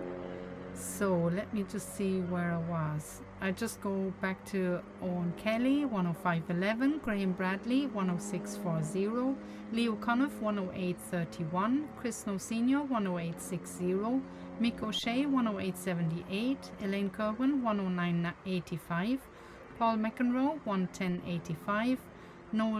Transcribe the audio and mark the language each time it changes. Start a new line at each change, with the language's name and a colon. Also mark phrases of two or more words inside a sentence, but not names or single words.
English: So let me just see where I was. I just go back to Owen Kelly 105.11, Graham Bradley 106.40, Leo Conniff 108.31, Chris Snow Senior 108.60, Mick O'Shea 108.78, Elaine Kerwin 109.85, Paul McEnroe 110.85, Noel